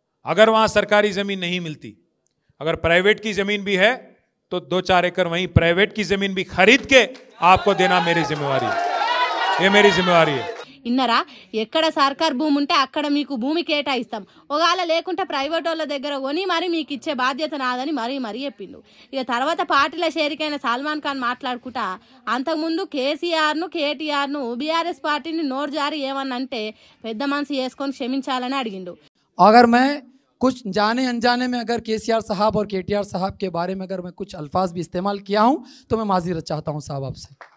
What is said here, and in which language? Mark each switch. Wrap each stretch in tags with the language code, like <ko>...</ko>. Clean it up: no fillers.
<hi>अगर वहां सरकारी जमीन नहीं मिलती, अगर प्राइवेट की जमीन भी है तो 2-4 एकड़ वहीं प्राइवेट की जमीन भी खरीद के आपको देना मेरी जिम्मेवारी है. ये मेरी जिम्मेवारी है.</hi> <te>ఇన్నరా, ఎక్కడ సర్కార్ భూమి ఉంటే అక్కడ మీకు భూమి కేటాయిస్తాం, ఒకవేళ లేకుంటే ప్రైవేట్ వాళ్ళ దగ్గర కొని మరి మీకు ఇచ్చే బాధ్యత నాదని మరీ చెప్పిండు. ఇక తర్వాత పార్టీల షేరికైన సల్మాన్ ఖాన్ మాట్లాడుకుంటా అంతకుముందు కేటీఆర్ను బీఆర్ఎస్ పార్టీని నోరు జారి ఏమన్నంటే పెద్ద మనసు చేసుకొని క్షమించాలని అడిగిండు.</te> <hi>अगर मैं कुछ जाने अनजाने में अगर केसीआर साहब और केटीआर साहब के बारे में अगर मैं कुछ अल्फाज भी इस्तेमाल किया हूं तो मैं माज़ीरत चाहता हूं साहब आपसे.</hi>